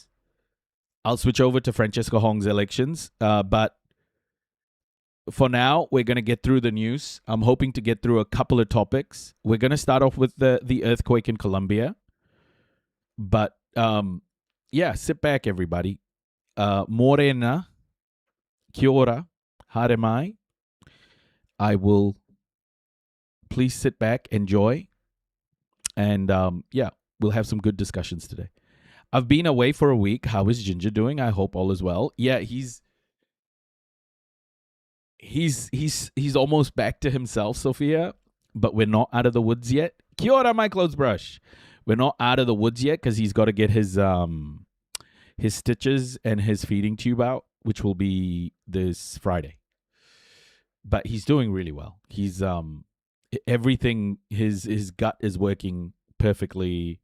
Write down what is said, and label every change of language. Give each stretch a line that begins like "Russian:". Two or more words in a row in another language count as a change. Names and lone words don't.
English: I'll switch over to Francesca Hong's elections. But for now, we're going to get through the news. I'm hoping to get through a couple of topics. We're going to start off with the earthquake in Colombia. But, yeah, sit back, everybody.
Māori: Morena, kia ora, haremai.
English: I will please sit back, enjoy. And, yeah, we'll have some good discussions today. I've been away for a week. How is Ginger doing? I hope all is well. Yeah, he's almost back to himself, Sophia, but we're not out of the woods yet.
Māori: Kia ora,
English: my clothes brush. We're not out of the woods yet because he's got to get his stitches and his feeding tube out, which will be this Friday. But he's doing really well. He's everything. His gut is working perfectly.